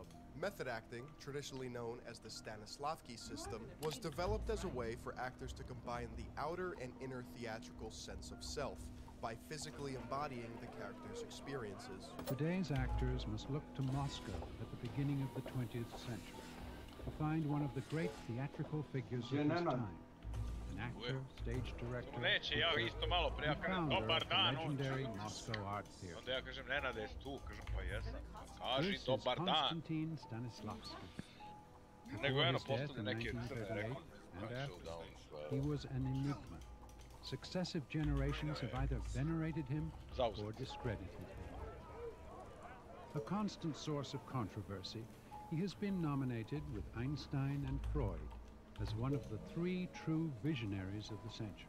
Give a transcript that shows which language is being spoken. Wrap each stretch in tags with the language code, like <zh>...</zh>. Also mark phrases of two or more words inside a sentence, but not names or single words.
<en>Method acting, traditionally known as the Stanislavski system, was developed as a way for actors to combine the outer and inner theatrical sense of self by physically embodying the character's experiences. Today's actors must look to Moscow at the beginning of the 20th century to find one of the great theatrical figures of his time. An actor, stage director, and founder of the legendary Moscow Art Theater.</en> <sr>Onda ja kažem, Nenade, jesi tu? Kažem, pa jesam.</sr> <en>This is Konstantin Stanislavski.</en> <sr>Nego</sr> <en>Before</en> <sr>eno</sr> <en>his death</en> <sr>postavlja</sr> <en>in</en> <sr>neke</sr> <en>1938 and</en> <sr>crne</sr> <en>after, he was an enigma. Successive generations have either venerated him or discredited him. A constant source of controversy, he has been nominated with Einstein and Freud as one of the 3 true visionaries of the century.</en>